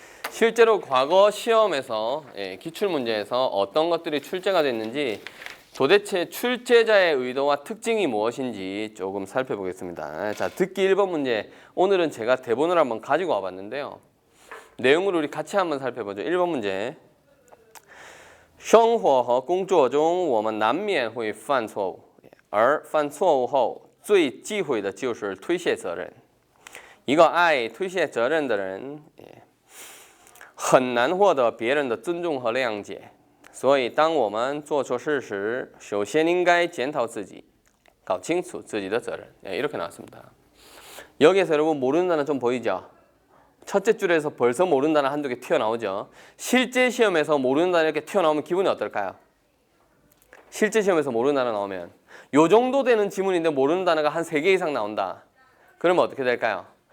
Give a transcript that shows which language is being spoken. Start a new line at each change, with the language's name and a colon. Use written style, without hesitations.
Korean: 실제로 과거 시험에서 기출문제에서 어떤 것들이 출제가 됐는지 도대체 출제자의 의도와 특징이 무엇인지 조금 살펴보겠습니다. 자, 듣기 1번 문제. 오늘은 제가 대본을 한번 가지고 와봤는데요. 내용을 우리 같이 한번 살펴보죠. 1번 문제.
Chinese: 生活和工作中我们难免会犯错误而犯错误后最忌讳的就是推卸责任一个爱推卸责任的人很难获得别人的尊重和谅解所以当我们做错事时首先应该检讨自己搞清楚自己的责任
Korean: 이렇게 나왔습니다. 여기에서 여러분 모르는 단어 좀 보이죠? 첫째 줄에서 벌써 모르는 단어 한두 개 튀어나오죠. 실제 시험에서 모르는 단어 이렇게 튀어나오면 기분이 어떨까요? 실제 시험에서 모르는 단어 나오면 요 정도 되는 지문인데 모르는 단어가 한 3개 이상 나온다. 그러면 어떻게 될까요?